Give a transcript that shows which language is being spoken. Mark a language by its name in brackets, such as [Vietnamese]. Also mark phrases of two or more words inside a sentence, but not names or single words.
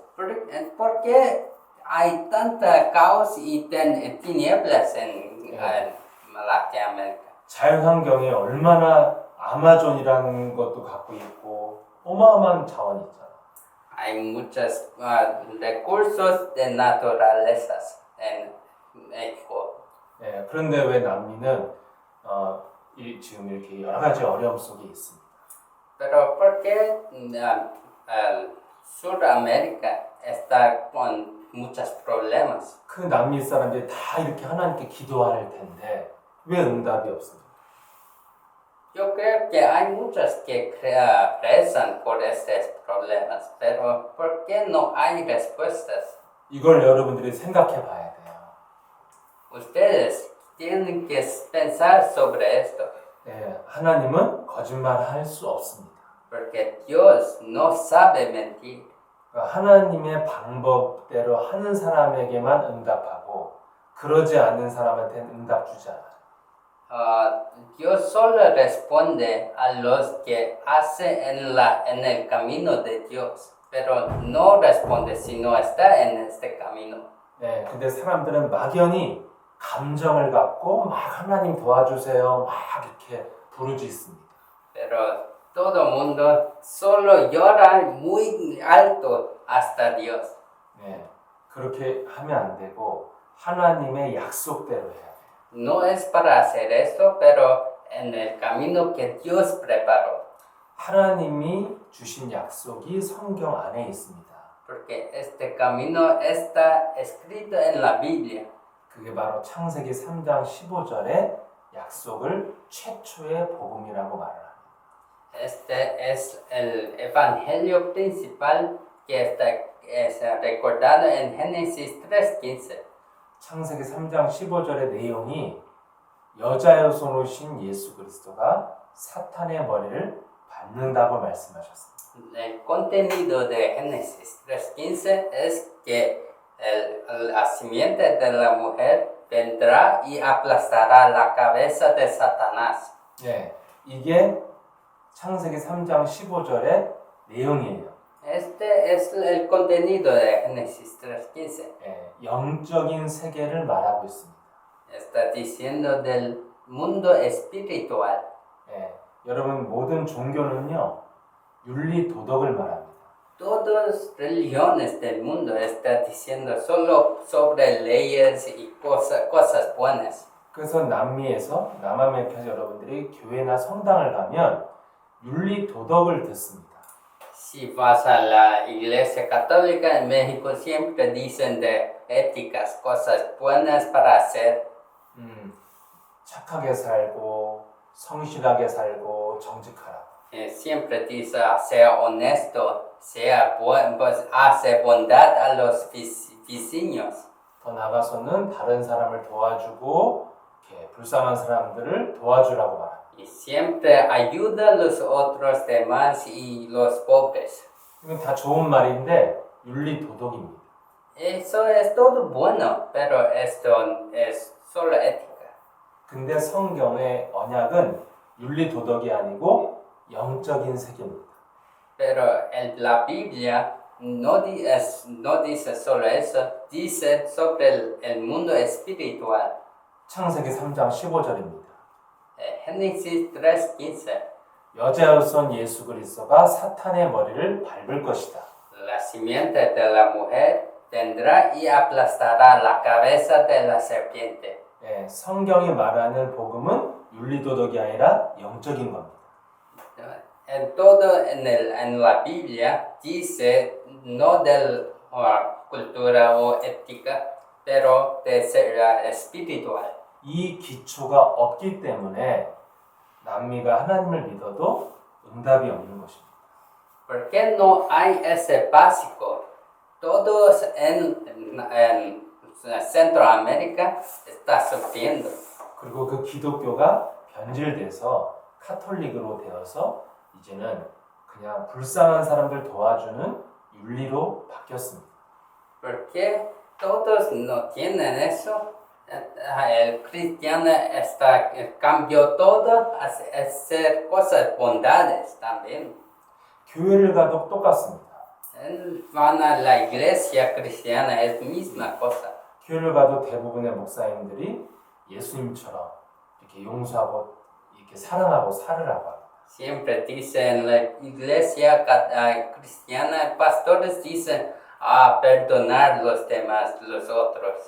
[Spanish] ¿Por qué hay tanta caos y tinieblas en Latinoamérica? [Korean] 자연환경에 얼마나 아마존이라는 것도 갖고 있고 어마어마한 자원이 있잖아요. [Spanish] Hay muchos recursos de naturalezas en México. [Korean] 예, 그런데 왜 남미는 지금 이렇게 여러 가지 어려움 속에 있습니다. [Spanish] Pero ¿por qué Sudamérica está con muchos problemas? [Korean] 그 남미 사람들이 다 이렇게 하나님께 기도할 텐데 왜 응답이 없습니까? [Spanish] Yo creo que hay muchos que rezan por estos problemas, pero ¿por qué no hay respuestas? [Korean] 이걸 여러분들이 생각해 봐야 돼요. [Spanish] Ustedes tienen que pensar sobre esto, [Korean] 예, 하나님은 거짓말할 수 없습니다. [Spanish] porque Dios no sabe mentir. [Korean] 그러니까 하나님의 방법대로 하는 사람에게만 응답하고 그러지 않는 사람한테는 응답 주지 않아요. [Spanish] Dios solo responde a los que hacen en el camino de Dios, pero no responde si no está en este camino. [Korean] 네, 근데 사람들은 막연히 감정을 갖고 막 하나님 도와주세요 막 이렇게 부르짖습니다. [Spanish] Pero todo mundo solo llora muy alto hasta Dios. [Korean] 네, 그렇게 하면 안 되고 하나님의 약속대로 해야 돼요. [Spanish] No es para hacer eso, pero en el camino que Dios preparó. [Korean] 하나님이 주신 약속이 성경 안에 있습니다. [Spanish] Porque este camino está escrito en la Biblia. [Korean] 그게 바로 창세기 3장 15절의 약속을 최초의 복음이라고 말을 합니다. [Spanish] Este es el evangelio principal que es recordado en Génesis 3:15. [Korean] 창세기 3장 15절의 내용이 여자의 손으로 신 예수 그리스도가 사탄의 머리를 밟는다고 말씀하셨습니다. [Spanish] El contenido de Génesis 3:15 es que la simiente de la mujer vendrá y aplastará la cabeza de Satanás. [Korean] 예, 이게 창세기 3장 15절의 내용이에요. [Spanish] Este es el contenido de Génesis 3:15. [Korean] 예, 영적인 세계를 말하고 있습니다. [Spanish] Está diciendo del mundo espiritual. [Korean] 예, 여러분 모든 종교는요 윤리 도덕을 말합니다. [Spanish] Todas religiones del mundo están diciendo solo sobre leyes y cosas buenas. [Korean] 그래서 남미에서 남아메리카 여러분들이 교회나 성당을 가면 윤리 도덕을 듣습니다. [Spanish] Si vas a la iglesia católica en México siempre dicen de éticas, cosas buenas para hacer. [Korean] 착하게 살고 성실하게 살고 정직하라. [Spanish] Siempre dice sea honesto, hace bondad a los vecinos. [Korean] 더 나아가서는 다른 사람을 도와주고 이렇게 불쌍한 사람들을 도와주라고 말합니다. [Spanish] Y siempre ayuda a los otros demás y los pobres. [Korean] 이건 다 좋은 말인데 윤리 도덕입니다. [Spanish] Eso es todo bueno, pero esto es solo ética. [Korean] 근데 성경의 언약은 윤리 도덕이 아니고 영적인 세계입니다. [Spanish] Pero la Biblia no dice solo eso, dice sobre el mundo espiritual. [Korean] 창세기 3장 15절입니다. [Spanish] Génesis 3:15. [Korean] 여자의 손 예수 그리스도가 사탄의 머리를 밟을 것이다. [Spanish] La simiente de la mujer vendrá y aplastará la cabeza de la serpiente. [Korean] 예, 성경이 말하는 복음은 윤리 도덕이 아니라 영적인 겁니다. [Spanish] En todo en la Biblia dice no de cultura o ética, pero de ser espiritual. [Korean] 이 기초가 없기 때문에 남미가 하나님을 믿어도 응답이 없는 것입니다. [Spanish] Porque no hay ese básico. Todos en Centroamérica están sufriendo. [Korean] 그리고 그 기독교가 변질돼서 카톨릭으로 되어서 이제는 그냥 불쌍한 사람들 도와주는 윤리로 바뀌었습니다. [Spanish] Porque todos no tienen eso. El cristiano cambió todo a hacer cosas bondades también. [Korean] 교회를 가도 똑같습니다. [Spanish] Van a la iglesia cristiana, es misma cosa. [Korean] 교회를 가도 대부분의 목사님들이 예수님처럼 이렇게 용서하고 이렇게 사랑하고 살으라고 합니다. [Spanish] Siempre dicen en la iglesia cristiana, pastores dicen perdonar los demás, los otros.